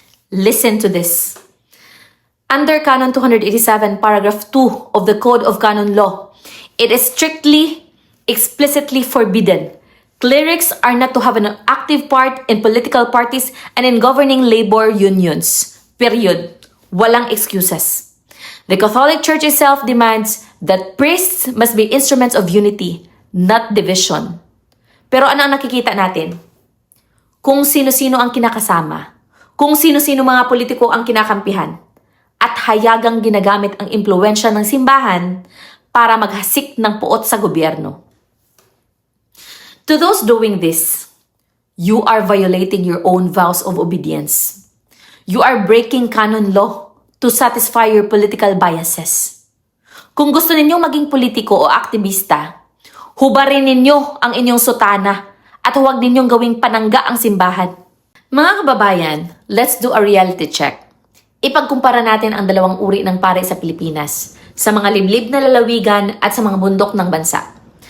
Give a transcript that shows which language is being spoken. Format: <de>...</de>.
<en>Listen to this. Under Canon 287, Paragraph 2 of the Code of Canon Law, it is strictly, explicitly forbidden. Clerics are not to have an active part in political parties and in governing labor unions. Period.</en> <tl>Walang excuses.</tl> <en>The Catholic Church itself demands that priests must be instruments of unity, not division.</en> <tl>Pero ano ang nakikita natin? Kung sino-sino ang kinakasama, kung sino-sino mga politiko ang kinakampihan, at hayagang ginagamit ang impluwensya ng simbahan para maghasik ng puot sa gobyerno.</tl> <en>To those doing this, you are violating your own vows of obedience. You are breaking canon law to satisfy your political biases.</en> <tl>Kung gusto ninyong maging politiko o aktivista, hubarin ninyo ang inyong sutana at huwag ninyong gawing panangga ang simbahan. Mga kababayan,</tl> <en>let's do a reality check.</en> <tl>Ipagkumpara natin ang dalawang uri ng pare sa Pilipinas, sa mga liblib na lalawigan at sa mga bundok ng bansa.</tl>